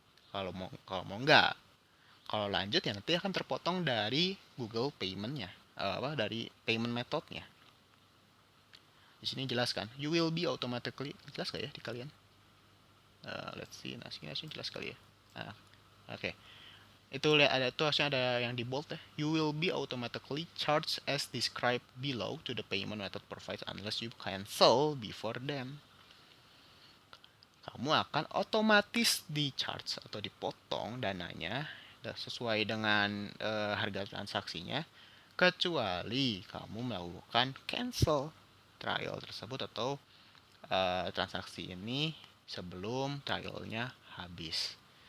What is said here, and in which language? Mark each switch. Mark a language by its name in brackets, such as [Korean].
[Indonesian] Kalau mau enggak, kalau lanjut ya nanti akan terpotong dari Google paymentnya, dari payment methodnya. Di sini jelas kan, [English] you will be automatically, [Indonesian] jelas gak ya di kalian? [English] Let's see, [Indonesian] nah sini jelas kali ya. Oke. Itu lihat ada tuh, harusnya ada yang di bold ya. [English] You will be automatically charged as described below to the payment method provided unless you cancel before them. [Indonesian] Kamu akan otomatis di charge atau dipotong dananya sesuai dengan harga transaksinya, kecuali kamu melakukan cancel trial tersebut atau transaksi ini sebelum trialnya habis.